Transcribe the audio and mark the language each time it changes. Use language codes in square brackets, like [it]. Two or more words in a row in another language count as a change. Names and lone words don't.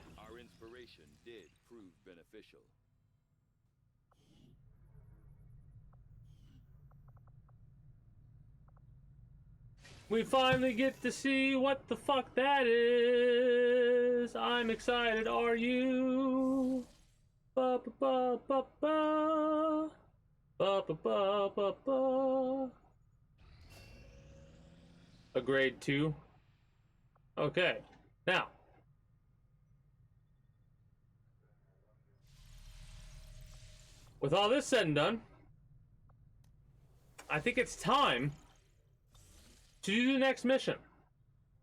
[en] Our inspiration did prove beneficial. We finally get to see what the fuck that is. I'm excited, are you? Ba ba ba ba ba. Ba ba ba ba ba. A grade 2. Okay, now. With all this said and done, I think it's time to do the next mission.